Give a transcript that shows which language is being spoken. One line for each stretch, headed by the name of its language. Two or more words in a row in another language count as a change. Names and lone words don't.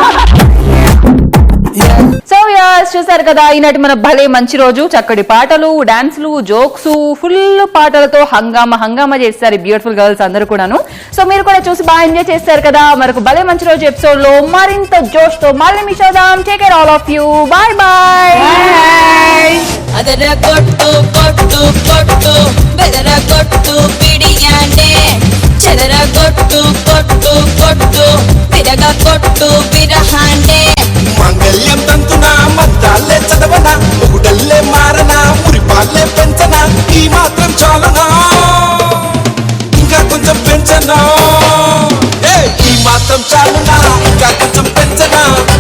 Telugu: సో చూసారు కదా ఈనాటి మన భలే మంచి రోజు. చక్కటి పాటలు, డాన్సులు, జోక్స్, ఫుల్ పాటలతో హంగామా చేస్తారు
English: beautiful girls
Telugu: అందరూ కూడాను. సో మీరు కూడా చూసి బాగా ఎంజాయ్ చేస్తారు కదా. మరొక భలే మంచి రోజు ఎపిసోడ్ లో మరింత జోష్ తో మళ్ళీ మీ చూద్దాం.
English: Take care all of you. Bye bye.
Kannada: ಅದರ ಕೊಟ್ಟು ಕೊಟ್ಟು ಕೊಟ್ಟು ಬೆದರ ಕೊಟ್ಟು ಬಿಡಿಯಾನೆ ಚದರ ಕೊಟ್ಟು ಕೊಟ್ಟು ಕೊಟ್ಟು ಬಿರಗ ಕೊಟ್ಟು ಬಿರಹಾನೆ
Telugu: మంగళ్యం తంతున మద్దాలే చదవన ఒకడల్లే మారన మురిపాలే పెంచన ఈ మాత్రం చాలనా ఇంకా కొంచెం పెంచనా ఈ మాత్రం చాలనా ఇంకా కొంచెం పెంచనా